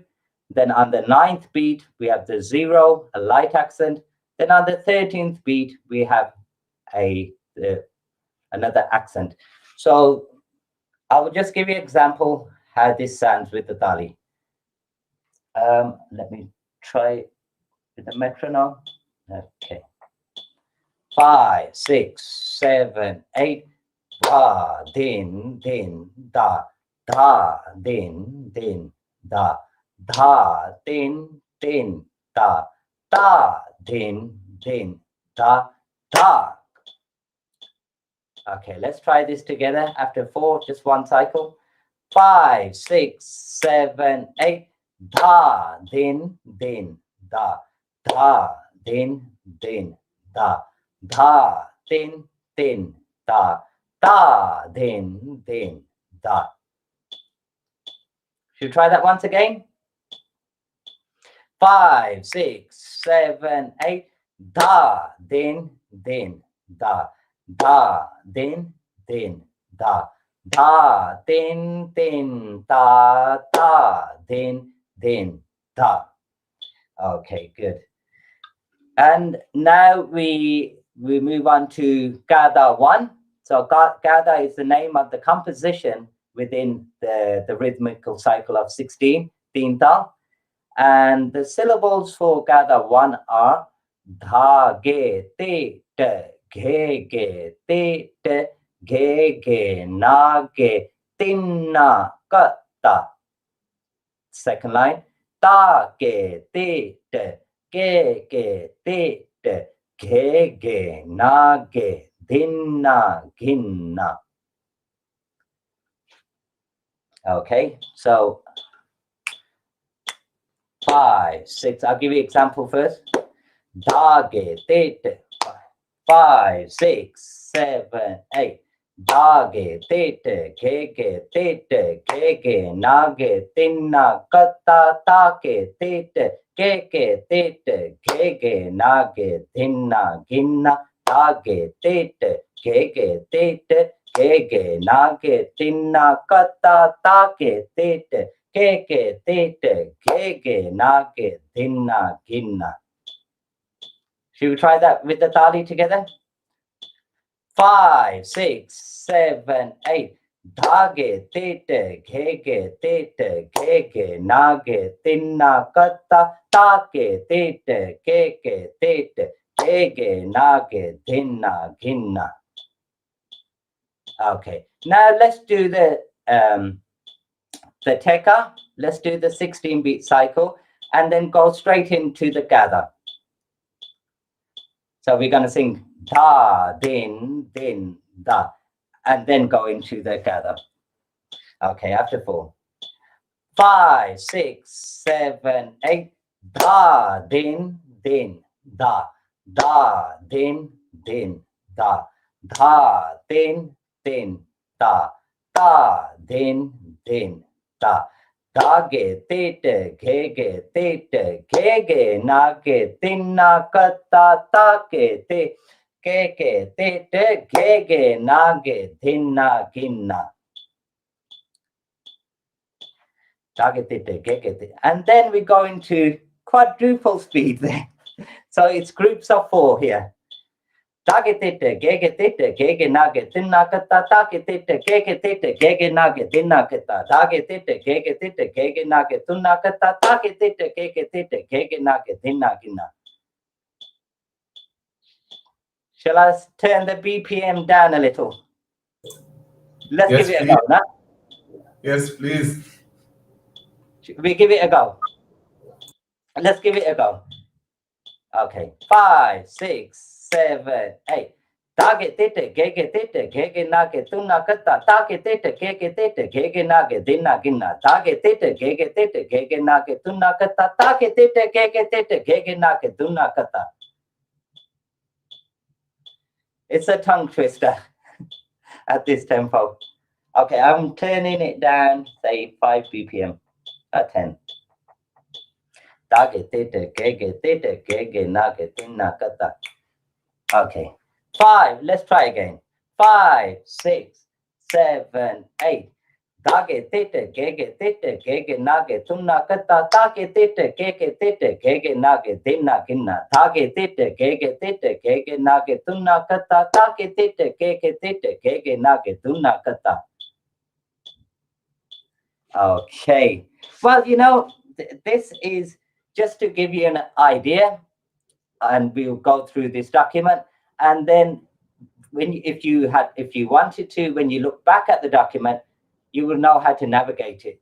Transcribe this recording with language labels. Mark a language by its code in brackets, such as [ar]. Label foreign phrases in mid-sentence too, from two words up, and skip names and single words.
[en] Then on the 9th beat, we have the 0, a light accent. Then on the 13th beat, we have another accent. So I will just give you an example how this sounds with the tali. Let me try with the metronome. Okay. 5, 6, 7, 8. Da, din, din, da, da, din, din, da, da, din, din, da, da, din, din, da, da. Okay, let's try this together after 4, just one cycle. 5, 6, 7, 8. Da, din, din, da, da, din, din, da, da, din, din, da, da, din, din, da. Should we try that once again? 5, 6, 7, 8. Da, din, din, da, da, din, din, da, da, din, din, da, da, din, din, da. Okay, good. And now we move on to Gada 1. So Gada is the name of the composition within the rhythmical cycle of 16, Teen Tal. And the syllables for Gada 1 are Dha, Ge, Te, Te, Ge, Ge, Te, Te, Ge, Ge, Na, Ge, Tin, Na, Ka, Ta. Second line, Ta, Ge, Te, Te, Ge, Ge, Te, Te, Ge, Ge, Na, Ge, Din, Na, Gin, Na. Okay, so 5, 6. I'll give you an example first. Da, Ge, Te, Te. 5, 6, 7, 8. Da, Ge, Te, Te, Ge, Ge, Te, Te, Ge, Ge, Na, Ge, Tin, Na, Ka, Ta, Ta, Ge, Te, Te, Ge, Ge, Te, Te, Ge, Ge, Na, Ge, Din, Na, Gin, Na, Da, Ge, Te, Te, Ge, Ge, Te, Te, Ge, Ge, Na, Ge, Tin, Na, Ka, Ta, Ta, Ge, Te, Te, Ge, Ge, Te, Te, Ge, Ge, Na, Ge, Din, Na, Gin, Na. Should we try that with the tali together? 5, 6, 7, 8. Da, Ge, Te, Te, Ge, Ge, Te, Te, Ge, Ge, Na, Ge, Tin, Na, Ka, Ta, Ta, Ge, Te, Te, Ge, Ge, Te, Te, Ge, Ge, Na, Ge, Din, Na, Gin, Na. Okay, now let's do the teka. Let's do the 16-beat cycle and then go straight into the gather. So we're going to sing da, din, din, da, and then go into the gather. Okay, after 4. 5, 6, 7, 8. Da, din, din, da, da, din, din, da, da, din, din, da, da, din, din, da. Da, Ge, Te, Te, Ge, Ge, Te, Te, Ge, Ge, Na, Ge, Tin, Na, Ka, Ta, Ta, Ge, Te, Ge, Ge, Te, Te, Ge, Ge, Na, Ge, Din, Na, Gin, Na. Da, Ge, Te, Te, Ge, Ge, Te. And then we go into quadruple speed there. So it's groups of 4 here. Da, Ge, Te, Te, Ge, Ge, Te, Te, Ge, Ge, Na, Ge, Tin, Na, Ka, Ta, Ta, Ge, Te, Te, Ge, Ge, Te, Te, Ge, Ge, Na, Ge, Tin, Na, Ka, Ta. Da, Ge, Te, Te, Ge, Ge, Te, Te, Ge, Ge, Na, Ge, Tun, Na, Ka, Ta, Ta, Ge, Te, Te, Ge, Ge, Te, Te, Ge, Ge, Na, Ge, Din, Na, Gin, Na. Shall I turn the BPM down a little? Let's Yes, give it a please. go, no? Yes, please. We give it a go. Let's give it a go. Okay. 5, 6, 7, 8. Tage tete gege tete gege nage tuna kata tage tete gege tete gege nage dinna ginna tage tete gege tete gege nage tuna kata tage tete gege nage tuna kata. It's a tongue twister at this tempo. Okay, I'm turning it down, say 5 BPM at 10. Tage tete gege nage dinna kata. Okay. 5. Let's try again. 5, 6, 7, 8. Tage tete gege nage tuna kata tage tete gege nage dinna ginna tage tete gege nage tuna kata tage tete gege nage tuna kata. Okay. Well, you know, this is just to give you an idea, and we'll go through this document, and then if you wanted to, when you look back at the document, you will know how to navigate it.